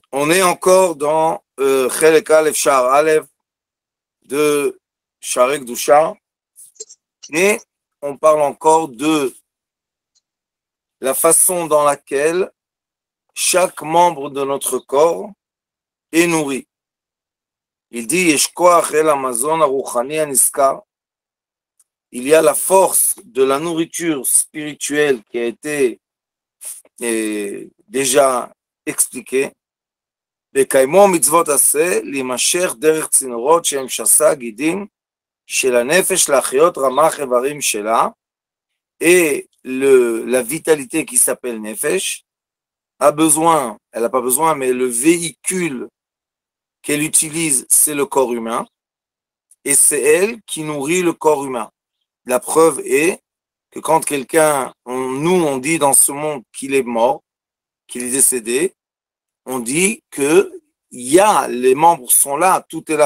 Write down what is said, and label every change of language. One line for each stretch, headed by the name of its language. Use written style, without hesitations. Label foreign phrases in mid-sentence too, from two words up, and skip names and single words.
French: On est encore dans
Hebrew: חלק אלף שער אלף
French: de Sharek Doucha et on parle encore de la façon dans laquelle chaque membre de notre corps est nourri.
Hebrew: Il dit יש כח המזון הרוחני הנזכר.
French: Il y a la force de la nourriture spirituelle qui a été déjà expliquée.
Hebrew: בקיימו מצוות עשה, להימשך דרך צינורות שהם שסה גידים של הנפש להחיות רמ"ח איברים שלה,
French: et la vitalité qui s'appelle Nefesh a besoin, elle n'a pas besoin, mais le véhicule qu'elle utilise, c'est le corps humain, et c'est elle qui nourrit le corps humain. La preuve est que quand quelqu'un, on dit dans ce monde qu'il est mort, qu'il est décédé, on dit que les membres sont là, tout est là.